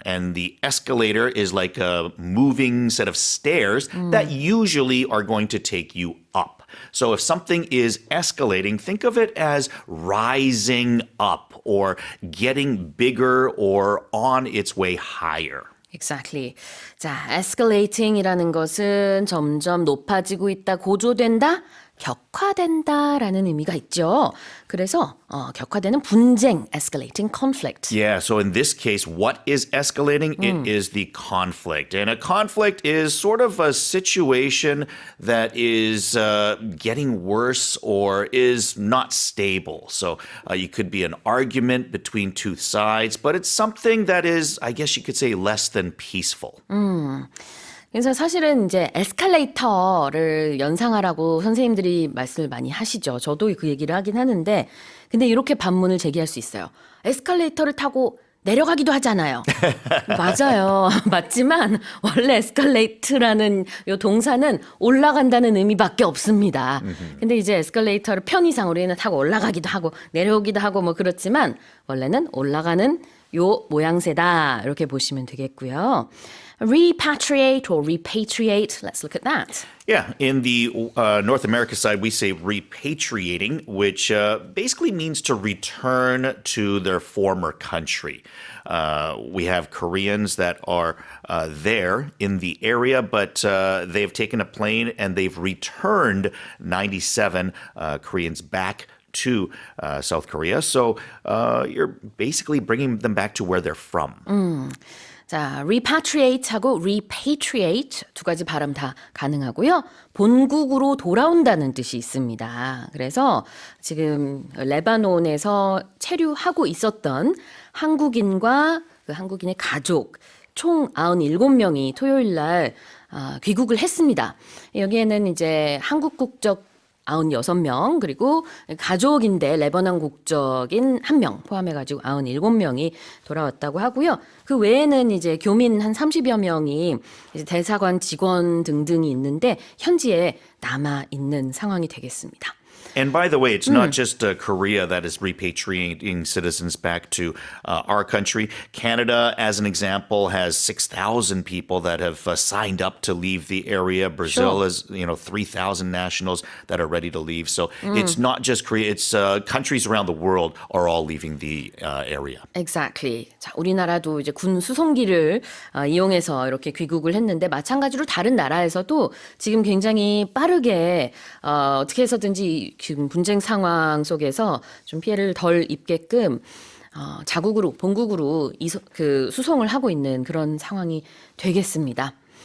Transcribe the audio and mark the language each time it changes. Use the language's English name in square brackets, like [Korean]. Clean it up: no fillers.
[English] And the escalator is like a moving set of stairs that usually are going to take you up. So if something is escalating, think of it as rising up or getting bigger or on its way higher. Exactly. [Korean] 자, escalating이라는 것은 점점 높아지고 있다, 고조된다, 격화된다라는 의미가 있죠. 그래서 격화되는 분쟁, [English] escalating conflict. Yeah, so in this case, what is escalating? It is the conflict. And a conflict is sort of a situation that is getting worse or is not stable. So you could be an argument between two sides, but it's something that is, I guess you could say, less than peaceful. [Korean] 그래서 사실은 이제 에스컬레이터를 연상하라고 선생님들이 말씀을 많이 하시죠. 저도 그 얘기를 하긴 하는데 근데 이렇게 반문을 제기할 수 있어요. 에스컬레이터를 타고 내려가기도 하잖아요. 맞아요. 맞지만 원래 에스컬레이트라는 요 동사는 올라간다는 의미밖에 없습니다. 근데 이제 에스컬레이터를 편의상 우리는 타고 올라가기도 하고 내려오기도 하고 뭐 그렇지만 원래는 올라가는 요 모양새다. 이렇게 보시면 되겠고요. [English] Repatriate or repatriate. Let's look at that. Yeah, in the North America side, we say repatriating, which basically means to return to their former country. We have Koreans that are there in the area, but they've taken a plane and they've returned 97 Koreans back to South Korea. So you're basically bringing them back to where they're from. [Korean] 자, repatriate하고 repatriate 두 가지 발음 다 가능하고요. 본국으로 돌아온다는 뜻이 있습니다. 그래서 지금 레바논에서 체류하고 있었던 한국인과 그 한국인의 가족 총 97명이 토요일 날 귀국을 했습니다. 여기에는 이제 한국 국적 96명, 그리고 가족인데 레바논 국적인 1명 포함해가지고 97명이 돌아왔다고 하고요. 그 외에는 이제 교민 한 30여 명이 이제 대사관 직원 등등이 있는데 현지에 남아 있는 상황이 되겠습니다. [English] And by the way, it's not just Korea that is repatriating citizens back to our country. Canada, as an example, has 6,000 people that have signed up to leave the area. Brazil has, 3,000 nationals that are ready to leave. So it's not just Korea. It's countries around the world are all leaving the area. Exactly. [Korean] 자, 우리나라도 이제 군 수송기를 이용해서 이렇게 귀국을 했는데 마찬가지로 다른 나라에서도 지금 굉장히 빠르게 어떻게 해서든지 지금 분쟁 상황 속에서 좀 피해를 덜 입게끔 자국으로 본국으로 수송을 하고 있는 그런 상황이 되겠습니다.